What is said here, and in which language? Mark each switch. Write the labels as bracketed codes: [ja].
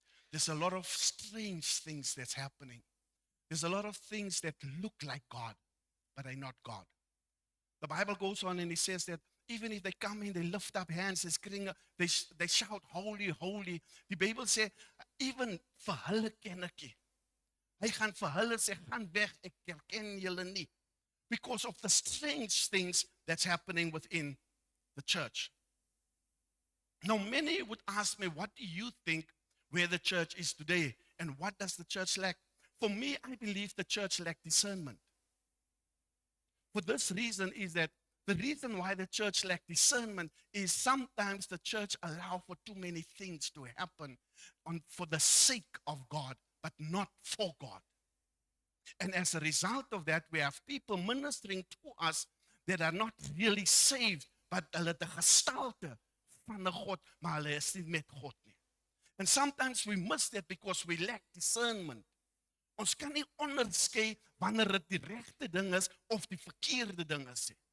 [en] There's a lot of strange things that's happening. There's a lot of things that look like God, but are not God. The Bible goes on and it says that even if they come in, they lift up hands, they shout, holy, holy. [af] Die Bybel sê, [en] even [af] vir hulle ken ek nie. Hy gaan vir hulle sê, gaan weg, ek herken julle nie. [en] Because of the strange things that's happening within the church. Now, many would ask me, what do you think where the church is today? And what does the church lack? For me, I believe the church lacks discernment. For this reason is that the reason why the church lacks discernment is sometimes the church allows for too many things to happen for the sake of God, but not for God. And as a result of that, we have people ministering to us that are not really saved, but [af] hulle het 'n gestalte van 'n God, maar hulle is nie met God nie. [en] And sometimes we miss that because we lack discernment. [af] Ons kan nie onderskei wanneer dit die regte ding is of die verkeerde ding is.